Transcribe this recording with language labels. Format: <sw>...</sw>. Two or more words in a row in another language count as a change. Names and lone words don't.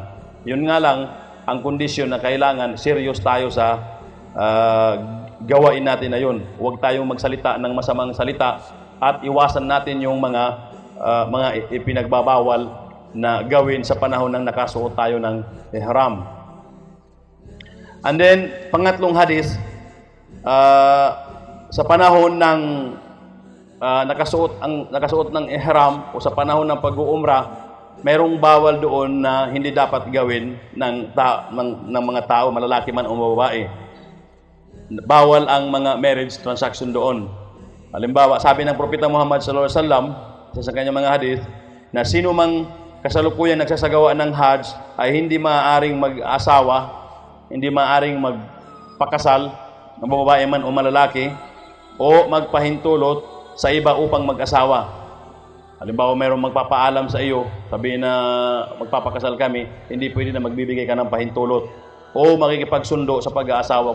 <tl>Yun nga lang, ang kondisyon na kailangan serious tayo sa gawain natin na yun. Huwag tayong magsalita ng masamang salita at iwasan natin yung mga ipinagbabawal na gawin sa panahon ng nakasuot tayo ng ihram.</tl> <en>And then,</en> <tl>pangatlong hadith, sa panahon ng nakasuot ng ihram o sa panahon ng pag-uumrah, mayroong bawal doon na hindi dapat gawin ng mga tao, malalaki man o babae. Bawal ang mga</tl> <en>marriage transaction</en> <tl>doon. Halimbawa, sabi ng propeta Muhammad</tl> <ar>صلى الله عليه وسلم</ar> <tl>sa kanyang mga hadith, na sino mang kasalukuyan nagsasagawa ng Hajj ay hindi maaaring mag-asawa, hindi maaaring magpakasal ng babae man o malalaki, o magpahintulot sa iba upang mag-asawa. Halimbawa, mayroong magpapaalam sa iyo, sabihin na magpapakasal kami, hindi pwede na magbibigay ka ng pahintulot o makikipagsundo sa pag-aasawa.</tl>